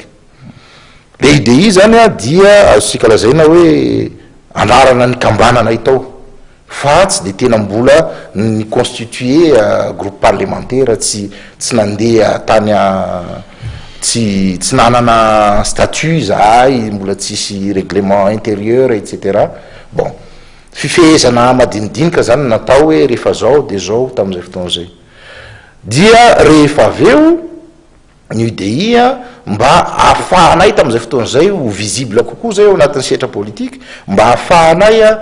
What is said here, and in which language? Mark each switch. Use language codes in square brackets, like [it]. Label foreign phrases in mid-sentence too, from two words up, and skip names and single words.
[mg] Le UDI zany dia azosika lazaina hoe anarana ny kambananay tao fa tsy de tena mbola ny [fr] constitué groupe parlementaire [mg] tsy nandeha tany tsy nanana statut zahay mbola tsisy [fr] règlement intérieur etc. [mg] Bon fifehezana madinidinika zany natao hoe rehefa zao de zao tamin'izay fotoana zay dia rehefa aveo ny UDI mba ahafahanay tamin'izay fotoana zay ho visible kokoa zay ao anatin'ny setra politique mba ahafahanay